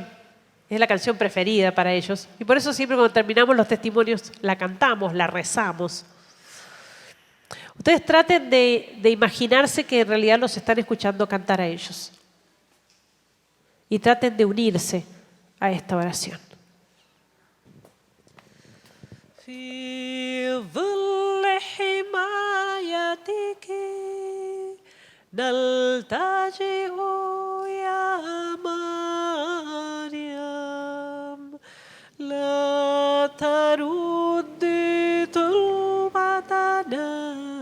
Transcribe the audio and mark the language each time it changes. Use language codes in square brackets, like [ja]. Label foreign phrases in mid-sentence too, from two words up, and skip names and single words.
[es] Es la canción preferida para ellos. Y por eso siempre cuando terminamos los testimonios la cantamos, la rezamos. Ustedes traten de imaginarse que en realidad los están escuchando cantar a ellos. Y traten de unirse a esta oración. [ar] في ظل حمايتك نلتجئ يا مريم لا تردي طلبتنا